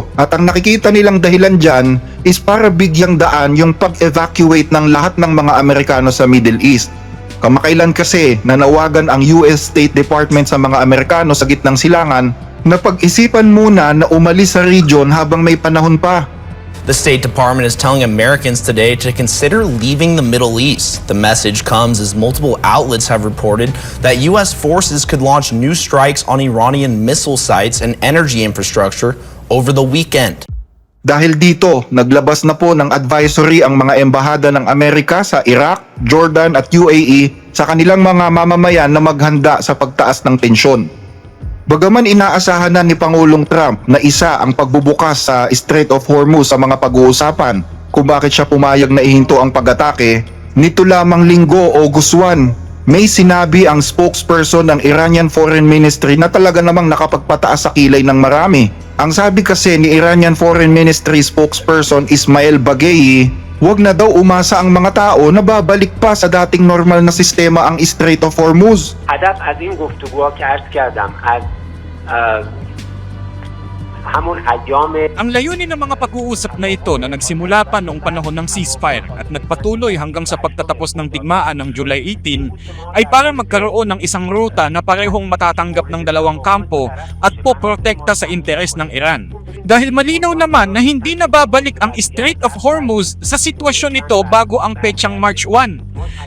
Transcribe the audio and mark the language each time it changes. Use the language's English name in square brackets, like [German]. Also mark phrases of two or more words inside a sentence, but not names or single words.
[Filipino] At ang nakikita nilang dahilan dyan is para bigyang daan yung pag-evacuate ng lahat ng mga Amerikano sa Middle East. Kamakailan kasi nanawagan ang US State Department sa mga Amerikano sa gitnang silangan na pag-isipan muna na umalis sa region habang may panahon pa. [English] The State Department is telling Americans today to consider leaving the Middle East. The message comes as multiple outlets have reported that U.S. forces could launch new strikes on Iranian missile sites and energy infrastructure over the weekend. [Filipino] Dahil dito, naglabas na po ng advisory ang mga embahada ng Amerika sa Iraq, Jordan at UAE sa kanilang mga mamamayan na maghanda sa pagtaas ng tensyon. Bagaman inaasahan na ni Pangulong Trump na isa ang pagbubukas sa Strait of Hormuz sa mga pag-uusapan kung bakit siya pumayag na ihinto ang pag-atake, nito lamang linggo August 1, may sinabi ang spokesperson ng Iranian Foreign Ministry na talaga namang nakapagpataas sa kilay ng marami. Ang sabi kasi ni Iranian Foreign Ministry spokesperson Ismail Baghei, wag na daw umasa ang mga tao na babalik pa sa dating normal na sistema ang Strait of Hormuz. [Persian] هدف از این گفتگوها که عرض کردم از همون ایام [Filipino] Ang layunin ng mga pag-uusap na ito na nagsimula pa noong panahon ng ceasefire at nagpatuloy hanggang sa pagtatapos ng digmaan ng July 18 ay para magkaroon ng isang ruta na parehong matatanggap ng dalawang kampo at poprotekta sa interes ng Iran. Dahil malinaw naman na hindi na babalik ang Strait of Hormuz sa sitwasyon nito bago ang petsang March 1.